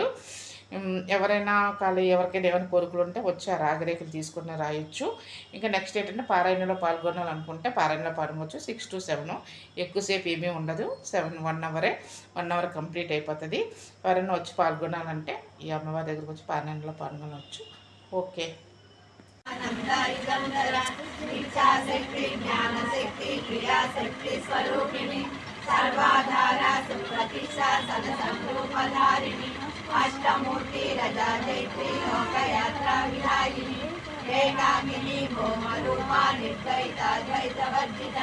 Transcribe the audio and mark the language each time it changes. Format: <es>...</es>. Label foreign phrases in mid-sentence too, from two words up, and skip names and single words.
<te>ఎవరైనా ఎవరికైనా ఏమైనా కోరికలు ఉంటే వచ్చి ఆ రాగిరేకులు తీసుకుని రాయొచ్చు. ఇంకా నెక్స్ట్ ఏంటంటే పారాయణలో పాల్గొనాలనుకుంటే పారాయణలో పాల్గొనవచ్చు. 6 to 7, ఎక్కువసేపు ఏమీ ఉండదు. 1</te> <en>hour complete</en> <te>అయిపోతుంది. ఎవరైనా వచ్చి పాల్గొనాలంటే ఈ అమ్మవారి దగ్గరకు వచ్చి పారాయణలో పాల్గొనవచ్చు. ఓకే.</te> <sa>अष्टमूर्ति रजा चैत्री लोकयात्रा विधायिनी एकाकिनी भौमरूपा निर्द्वैता द्वैतवर्जिता</sa>